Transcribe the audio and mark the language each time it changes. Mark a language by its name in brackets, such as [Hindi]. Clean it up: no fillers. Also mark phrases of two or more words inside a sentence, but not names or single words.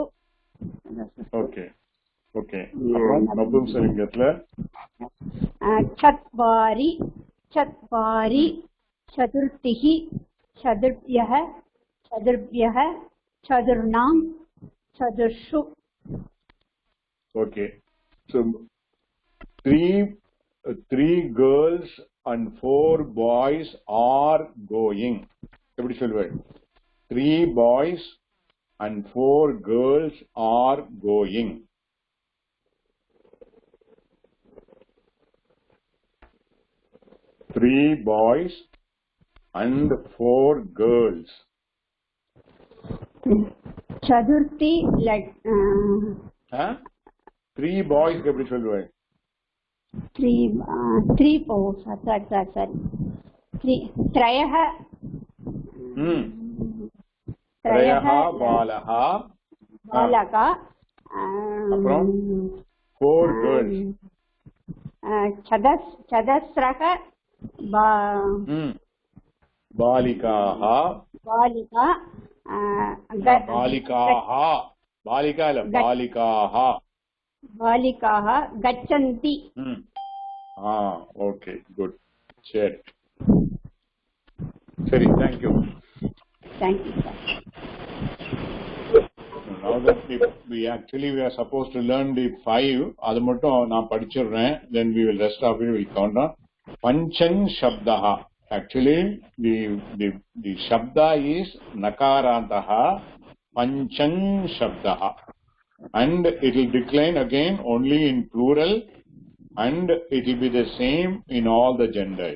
[Tamil] ஓகே ஓகே. அப்புறம் நபும்சலிங்கத்துல [Sanskrit] चत्वारि चत्वारि चतुर्भिः चतुर्भ्यः चतुर्भ्यः चतुर्णाम् चतुर्षु. [English] Okay, so three girls and 4 boys are going. [Tamil] எப்படி சொல்லுவேன்? [English] 3 boys and 4 girls are going. Three boys and 4 girls. [Sanskrit] சதுர்த்தி [Tamil] 3 boys எப்படி சொல்லுவேன்? [Sanskrit] 3 त्रयः त्रयः बालः बालका. [Tamil] அப்புறம் 4 girls. [Sanskrit] சதஸ்ரக बालिकाः. बालिका बालिका இல்ல बालिकाः. बालिकाः गच्छन्ति. [Tamil] ஓகே குட். சரி [English] thank you. Thank you sir. Now that we are supposed to learn the 5, [Tamil] அது மட்டும் நான் படிச்சிடுறேன். [English] Then we will rest of it will count on. [Sanskrit] पञ्चन् शब्दः. [English] Actually, the Shabda is Nakarantaha. [Sanskrit] पञ्चन् शब्दः. [English] And it will decline again only in plural, and it will be the same in all the genders.